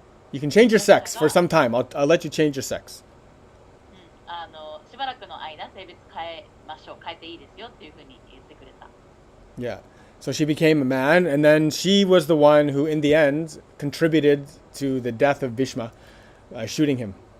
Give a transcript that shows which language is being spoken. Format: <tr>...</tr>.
<en>You can change your sex for some time. I'll let you change your sex.</en> <ja>しばらくの間性別変えましょう変えていいですよっていうふうに言ってくれた</ja> <en>Yeah. So she became a man, and then she was the one who, in the end, contributed to the death of Bhishma, shooting him.</en>